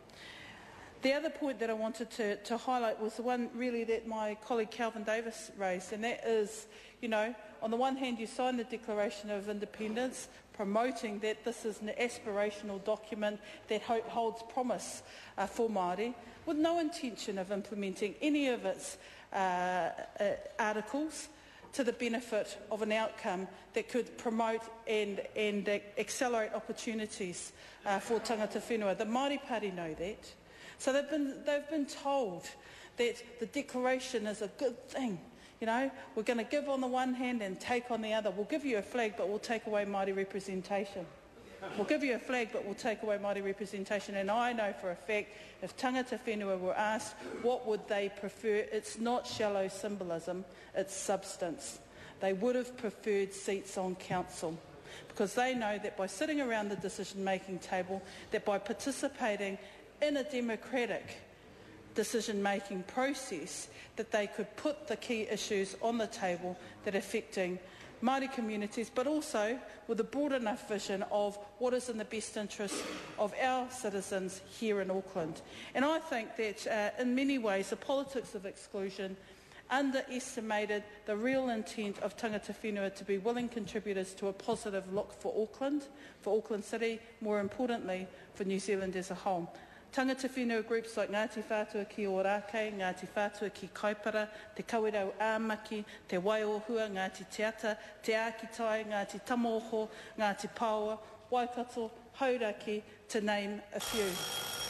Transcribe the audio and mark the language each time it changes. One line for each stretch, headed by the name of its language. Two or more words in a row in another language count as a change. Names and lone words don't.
English: The other point that I wanted to highlight was the one really that my colleague Kelvin Davis raised, and that is, on the one hand you sign the Declaration of Independence promoting that this is an aspirational document that holds promise for Māori, with no intention of implementing any of its articles to the benefit of an outcome that could promote and accelerate opportunities for
Māori: tangata whenua.
English: The Māori Party know that. So they've been told that the declaration is a good thing. We're going to give on the one hand and take on the other. We'll give you a flag, but we'll take away Māori representation. We'll give you a flag, but we'll take away Māori representation. And I know for a fact, if
Māori: tangata whenua
English: were asked what would they prefer, it's not shallow symbolism, it's substance. They would have preferred seats on council, because they know that by sitting around the decision-making table, that by participating in a democratic decision-making process, that they could put the key issues on the table that are affecting Māori communities, but also with a broad enough vision of what is in the best interest of our citizens here in Auckland. And I think that in many ways the politics of exclusion underestimated the real intent of
Māori: tangata whenua
English: to be willing contributors to a positive look for Auckland City, more importantly for New Zealand as a whole.
Māori: Tangata whenua groups like Ngāti Whātua ki Ōrākei, Ngāti Whātua ki Kaipara, Te Kawerau Āmaki, Te Waiohua, Ngāti Te Ata, Te Ākitai, Ngāti Tamoho, Ngāti Paoa, Waikato, Hauraki,
English: to name a few.